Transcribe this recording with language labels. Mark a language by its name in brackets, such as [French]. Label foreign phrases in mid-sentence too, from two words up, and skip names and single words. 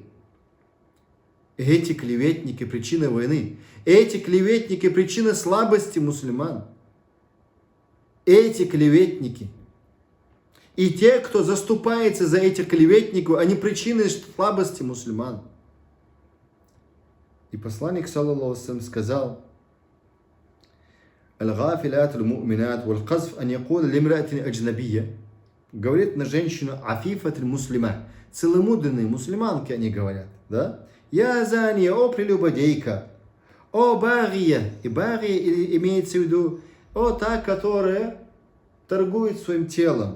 [Russian] Эти клеветники причина войны. Эти клеветники причина слабости мусульман. Эти клеветники. И те, кто заступается за этих клеветников, они причины слабости мусульман. И посланник, [Arabic] صلى الله عليه وسلم, сказал: «الغافلات المؤمنات والقذف أن يقول لامرأة أجنبية». [Russian] Говорит на женщину [Arabic] عفيفة المسلمة. [Russian] Целомудренные мусульманки, они говорят, да? [Arabic] «يا زانية, [Russian] о прелюбодейка, о багия». И багия имеется в виду, о та, которая торгует своим телом.